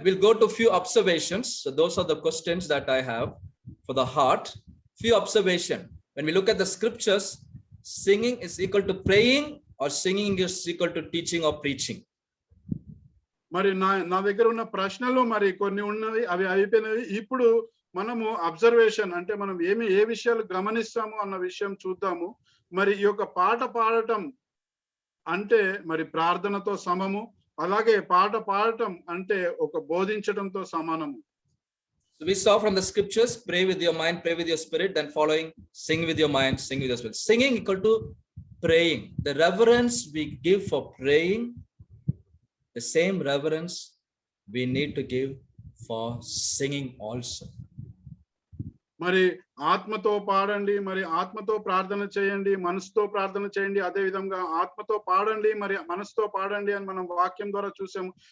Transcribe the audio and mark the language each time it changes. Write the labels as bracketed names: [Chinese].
[English] We'll go to few observations. So those are the questions that I have for the heart. Few observation. When we look at the scriptures, singing is equal to praying or singing is equal to teaching or preaching. [Telugu] మరి నా దగ్గర ఉన్న ప్రశ్నలు మరి కొన్ని ఉన్నవి, అవి అయిపోయినవి. ఇప్పుడు మనము అబ్జర్వేషన్ అంటే మనం ఏ విషయాలు గమనిస్తాము అన్న విషయం చూద్దాము. మరి ఈ యొక్క పాట పాడటం అంటే మరి ప్రార్థనతో సమము, అలాగే పాట పాడటం అంటే ఒక బోధించడంతో సమానము. [English] So we saw from the scriptures, pray with your mind, pray with your spirit, then following, sing with your mind, sing with your spirit. Singing equal to praying. The reverence we give for praying, the same reverence we need to give for singing also. [Telugu] మరి ఆత్మతో పాడండి, మరి ఆత్మతో ప్రార్థన చేయండి, మనసుతో ప్రార్థన చేయండి. అదే విధంగా ఆత్మతో పాడండి, మరి మనసుతో పాడండి అని మనం వాక్యం ద్వారా చూసాము.